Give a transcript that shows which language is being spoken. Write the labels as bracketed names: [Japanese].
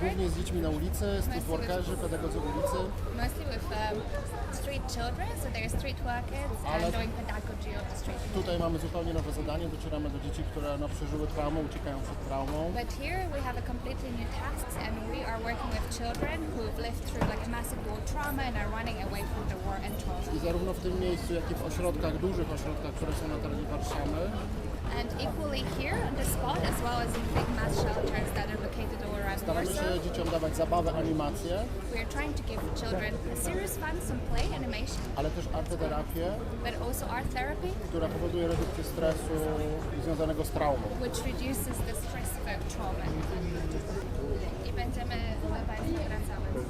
[Polish] głównie z dziećmi na ulicy, street workerzy, pedagodzy ulicy. [English] mostly with street children, so they're street workers and doing pedagogy on the street. [Polish] Tutaj mamy zupełnie nowe zadanie, docieramy do dzieci, które przeżyły traumę, uciekają przed traumą. [English] But here we have a completely new task, and we are working with children who've lived through like a massive war trauma and are running away from the war and trauma. [Polish] I zarówno w tym miejscu, jak i w ośrodkach, dużych ośrodkach, które są na terenie Warszawy, [English] And equally here on the spot, as well as in big mass shelters that are located all around [Polish] staramy [English] Warsaw. [Polish] się dzieciom dawać zabawę, animację, [English] We are trying to give children a serious fun, some play, animation, [Polish] ale też arteterapię, [English] but also art therapy, [Polish] która powoduje redukcję stresu związanego z traumą. [English] which reduces the stress of trauma. [Polish] I będziemy Państwu wracamy.